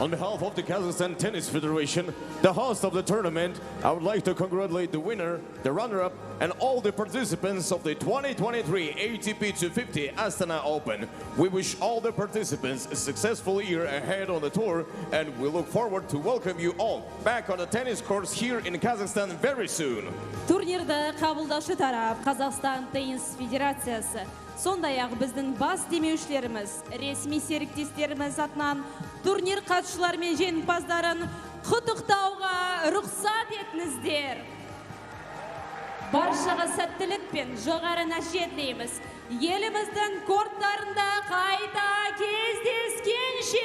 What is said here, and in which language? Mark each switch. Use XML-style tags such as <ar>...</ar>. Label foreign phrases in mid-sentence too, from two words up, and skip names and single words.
<en>On behalf of the Kazakhstan Tennis Federation, the host of the tournament, I would like to congratulate the winner, the runner-up, and all the participants of the 2023 ATP 250 Astana Open. We wish all the participants a successful year ahead on the tour, and we look forward to welcome you all back on the tennis courts here in Kazakhstan very soon.</en> <kk>Турнирді қабылдаушы тарап Қазақстан Теннис Федерациясы, сондай-ақ біздің бас демеушілеріміз, ресми серіктестеріміз атынан турнир қатысушылары мен жеңімпаздарын құттықтауға рұқсат етіңіздер. Баршаға сәттілік пен жоғары нәтиже тілейміз. Еліміздің корттарында қайта кездескенше.</kk>